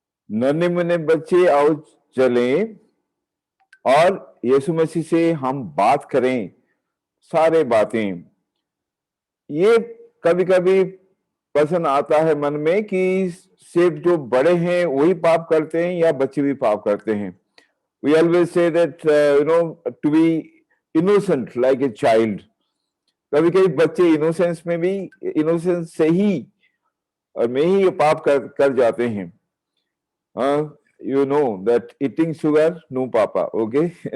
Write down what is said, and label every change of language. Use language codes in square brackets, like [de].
[hi] नन्हे मुन्ने बच्चे आओ चलें और यीशु मसीह से हम बात करें सारे बातें। ये कभी कभी प्रश्न आता है मन में कि सिर्फ जो बड़े हैं वही पाप करते हैं या बच्चे भी पाप करते हैं। [en] We always say that to be innocent like a child। [hi] कभी कभी बच्चे इनोसेंस में भी इनोसेंस से ही और में ही ये पाप कर जाते हैं। [en] You know that eating sugar, no papa, okay?